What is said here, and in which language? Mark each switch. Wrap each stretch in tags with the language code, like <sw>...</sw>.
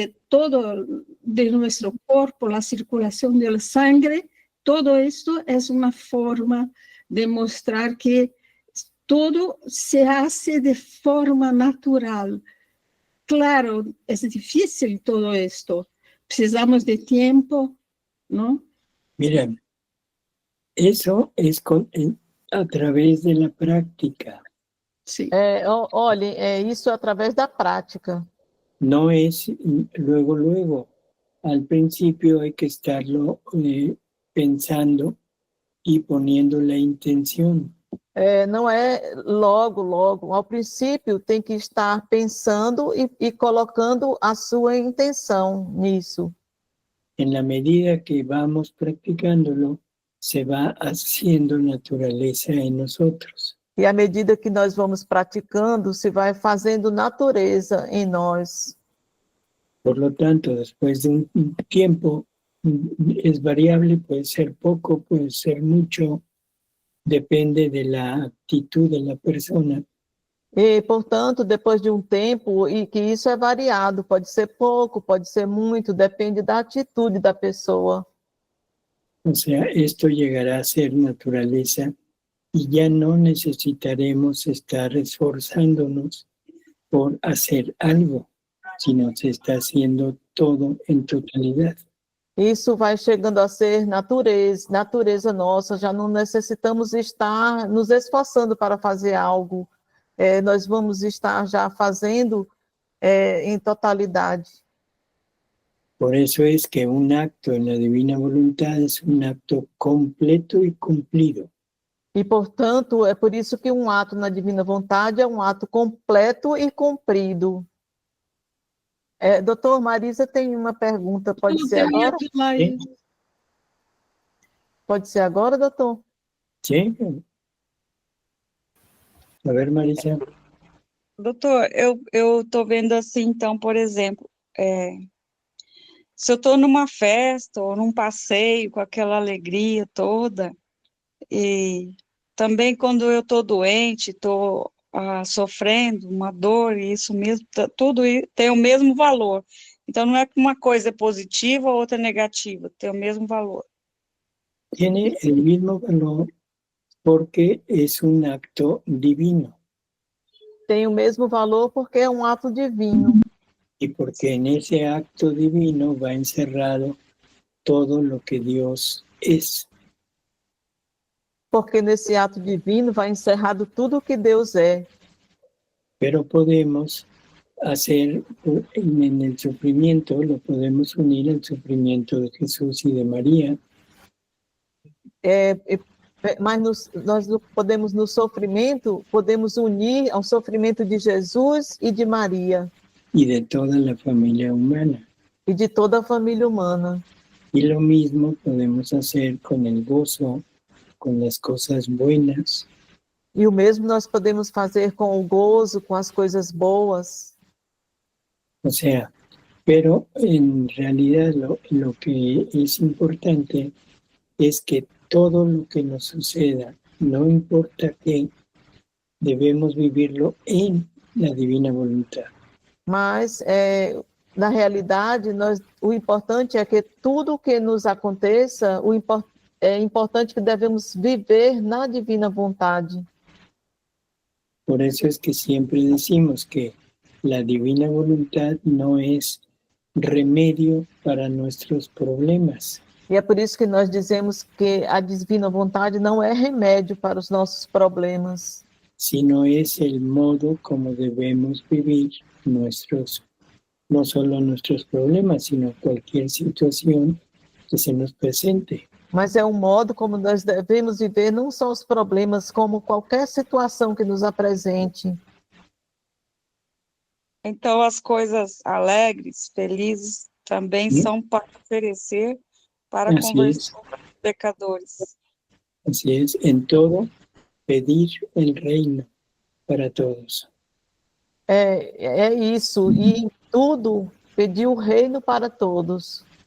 <pt>todo de nosso corpo, a circulação do sangue, todo isto é uma forma de mostrar que todo</pt> <es>se hace de forma natural.</es> <pt>Claro, é difícil</pt> <es>todo esto,</es> <pt>precisamos de tempo, não?</pt> <es>Mira, eso es a través de la práctica.</es> <pt>Sim. Olha, isso através da prática.</pt> <es>No es luego. Al principio hay que estarlo pensando y poniendo la intención.</es> <pt>Não é logo. Ao princípio, tem que estar pensando e colocando a sua intenção nisso.</pt> <es>En la medida que vamos practicándolo, se va haciendo naturaleza en nosotros.</es> <pt>E à medida que nós vamos praticando, se vai fazendo natureza em nós.</pt> <es>Por lo tanto, después de un tiempo, es variable, puede ser poco, puede ser mucho, depende de la actitud de la persona.</es> <pt>E, portanto, depois de um tempo, e que isso é variado, pode ser pouco, pode ser muito, depende da atitude da pessoa.</pt> <es>O sea, esto llegará a ser naturaleza y ya no necesitaremos estar esforzándonos por hacer algo, sino se está haciendo todo en totalidad.</es> <pt>Isso vai chegando a ser natureza nossa, já não necessitamos estar nos esforçando para fazer algo. Nós vamos estar já fazendo em totalidade.</pt> <es>Por eso es que un acto en la divina voluntad es un acto completo y cumplido.</es> <pt>E, portanto, é por isso que um ato na divina vontade é um ato completo e cumprido. Doutor Marisa tem uma pergunta, pode ser agora? Sim. Pode ser agora, doutor? Sim.</pt> <es>A ver, Marisa.</es> <pt>Doutor, eu estou vendo assim, então, por exemplo, se eu estou numa festa ou num passeio com aquela alegria toda, e também quando eu estou doente, estou sofrendo uma dor, e isso mesmo, tudo tem o mesmo valor. Então, não é que uma coisa é positiva ou outra é negativa, tem o mesmo valor.</pt> <es>tiene el mismo valor porque es un acto divino</es> <pt>Tem o mesmo valor porque é um ato divino.</pt> <es>y porque en ese acto divino va encerrado todo lo que Dios es.</es> <pt>Porque nesse ato divino vai encerrado tudo o que Deus é.</pt> <es>Pero podemos hacer en el sufrimiento, lo podemos unir al sufrimiento de Jesús y de María.</es> <pt>Mas nós podemos, no sofrimento, podemos unir ao sofrimento de Jesus e de Maria.</pt> <es>Y de toda la familia humana.</es> <pt>E de toda a família humana.</pt> <es>Y lo mismo podemos hacer con el gozo, con las cosas buenas.</es> <pt>E o mesmo nós podemos fazer com o gozo, com as coisas boas.</pt> <es>O sea, pero en realidad lo que es importante es que todo lo que nos suceda, no importa qué, debemos vivirlo en la divina voluntad.</es> <pt>Mas, na realidade, o importante é que tudo que nos aconteça, é importante que devemos viver na divina vontade.</pt> <es>Por eso es que siempre decimos que la divina voluntad no es remedio para nuestros problemas.</es> <pt>E é por isso que nós dizemos que a divina vontade não é remédio para os nossos problemas.</pt> <es>Sino es el modo como debemos vivir no solo nuestros problemas, sino cualquier situación que se nos presente.</es> <pt>Mas é um modo como nós devemos viver não só os problemas, como qualquer situação que nos apresente. Então, as coisas alegres, felizes, também são para oferecer para a conversão dos pecadores.</pt> <es>Así es, en todo, pedir el reino para todos.</es> <pt>É isso, e em tudo, pedir o reino para todos.</pt>